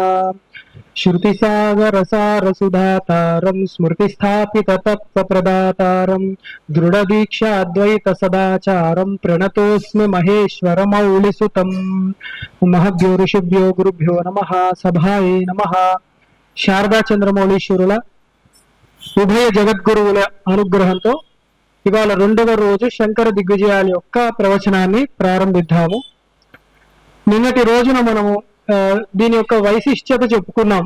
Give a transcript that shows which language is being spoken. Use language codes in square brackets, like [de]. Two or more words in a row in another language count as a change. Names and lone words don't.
[sa] श्रुतिसागरसारसुधातारं स्मृतिस्थापिततत्त्वप्रदातारं दृढदीक्षाद्वैतसदाचारं प्रणतोऽस्मि महेश्वरमौलिसुतम्। महद्यो ऋषिभ्यो गुरुभ्यो नमः। सभाये नमः। [te] శారదా చంద్రమౌళీశ్వరుల ఉభయ జగద్గురువుల అనుగ్రహంతో ఇవాళ రెండవ రోజు శంకర దిగ్విజయాల యొక్క ప్రవచనాన్ని ప్రారంభిద్దాము. నిన్నటి రోజున మనము దీని యొక్క వైశిష్ట్యత చెప్పుకున్నాం.